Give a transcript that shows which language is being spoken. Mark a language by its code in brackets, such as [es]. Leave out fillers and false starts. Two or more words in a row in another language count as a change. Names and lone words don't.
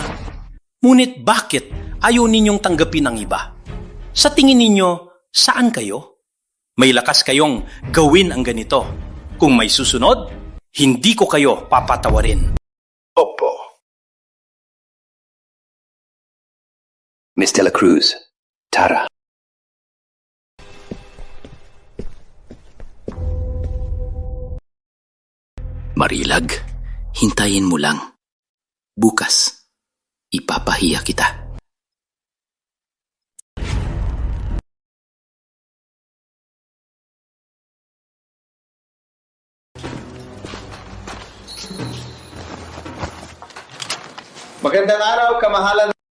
[tl] Ngunit bakit ayaw ninyong tanggapin ang iba? Sa tingin ninyo, saan kayo? May lakas kayong gawin ang ganito. Kung may susunod, hindi ko kayo papatawarin. Opo. Miss de la Cruz, Tara. Marilag, hintayin mo lang. Bukas, ipapahiya kita. Magandang araw, kamahalan.